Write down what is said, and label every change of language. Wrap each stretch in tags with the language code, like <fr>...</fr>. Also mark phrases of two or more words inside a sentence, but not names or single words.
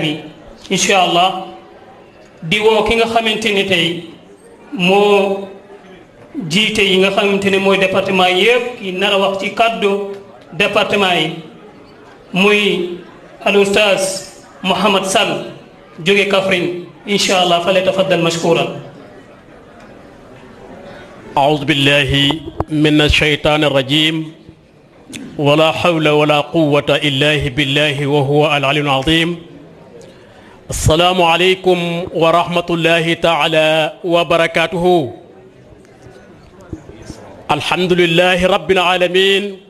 <wo>bi</wo> <ar>إن شاء الله</ar> <wo>di woo ki nga xamante ni tey moo jiite yi nga xamante ne mooy département yëpp ki nar a wax ci kàddu département yi muy al oustaz Mouhamad Sall jóge Kaffrine</wo> <ar>إن شاء الله</ar> <wo>fale</wo> <ar>تفضل مشكورا. أعوذ بالله من الشيطان الرجيم ولا حول ولا قوة إلا بالله وهو العلي العظيم السلام عليكم ورحمة الله تعالى وبركاته الحمد لله رب العالمين</ar>